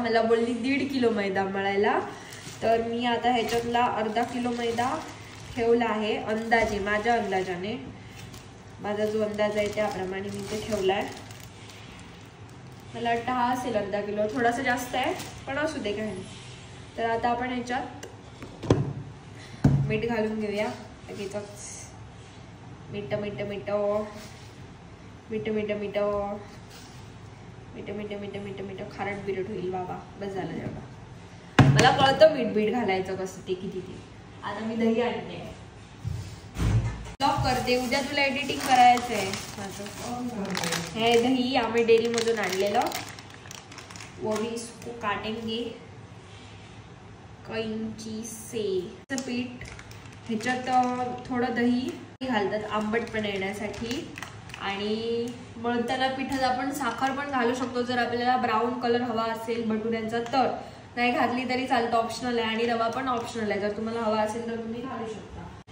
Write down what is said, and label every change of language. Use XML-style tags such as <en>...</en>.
<mr>मला बोलली 1.5 किलो मैदा मळायला. तर मी आता ह्याच्यातला अर्धा किलो मैदा ठेवला आहे अंदाजे. माझ्या अंदाजाने माझा जो अंदाज आहे त्याप्रमाणे मी ते ठेवलाय. मला वाटतं हा असेल अर्धा किलो. थोडासा जास्त आहे पण असू दे काही नाही. तर आता आपण ह्याच्यात मीठ घालून घेऊया. लगेच मीठ मीठ मीठ मीठ मीठ मीठ मीठ मीठ मीठ मीठ मीठ खारट बिरट होईल बाबा. बस झालं जेवढं. मला कळतं मीठ बीठ घालायचं कसं ते किती ते. आता मी दही आणते, ब्लॉग करते. उद्या तुला एडिटिंग करायचंय माझं. हे दही आम्ही डेअरी मधून आणलेलं.</mr> <hi>वो भी इसको काटेंगे कैंची से.</hi> <mr>पीठ ह्याच्यात थोडं दही घालतात आंबटपणा येण्यासाठी. आणि मळताना पिठात आपण साखर पण घालू शकतो जर आपल्याला ब्राऊन कलर हवा असेल भटुऱ्यांचा तर. नाही घातली तरी चालतं, ऑप्शनल आहे. आणि रवा पण ऑप्शनल आहे, जर तुम्हाला हवा असेल तर तुम्ही घालू शकता.</mr>